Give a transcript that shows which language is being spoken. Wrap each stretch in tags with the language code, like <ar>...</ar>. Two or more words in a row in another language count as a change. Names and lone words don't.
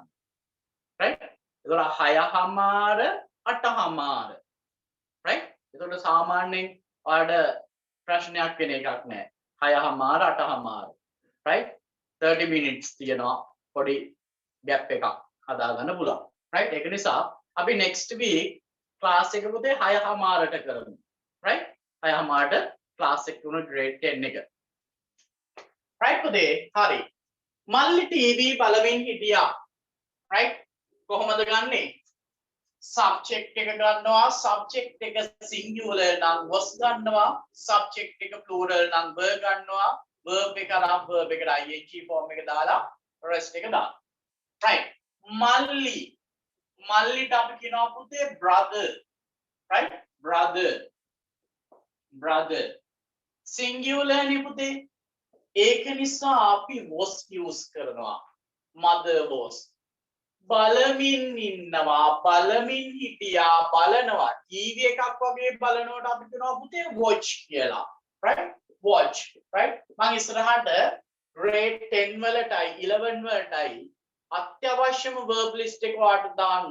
<si>right එතකොට 6:00 8:00 right එතකොට සාමාන්‍යයෙන් ඔයාලට ප්‍රශ්නයක් වෙන එකක් නෑ. 6:00 8:00 right 30 minutes තියෙනවා පොඩි gap එකක් හදාගන්න පුළුවන්. right ඒක නිසා අපි</si> <en>next week class</en> <si>එක පුතේ 6:00ට කරමු. right 6:00ට class එක උන grade 10 එක. right පුතේ හරි. මල්ලි TV බලමින් හිටියා. right කොහොමද ගන්නෙ? subject එක ගන්නවා. subject එක singular නම් was ගන්නවා. subject එක plural නම් were ගන්නවා. verb එක නම් verb එකට</si> <en>ing form</en> <si>එක දාලා rest එක දාන්න. right මල්ලි මල්ලිට අපි කියනවා පුතේ brother.</si> <en>right brother singular</en> <si>නේ පුතේ. ඒක නිසා අපි</si> <en>was use</en> <si>කරනවා.</si> <en>mother was.</en> <si>බලමින් ඉන්නවා. බලමින් හිටියා. බලනවා. TV එකක් වගේ බලනකොට අපි කියනවා පුතේ watch කියලා.</si> <en>right watch. right</en> <si>මම ඉස්සරහට grade 10 වලටයි 11 වලටයි අත්‍යවශ්‍යම</si> <en>verb list</en> <si>එක වාට දාන්න.</si>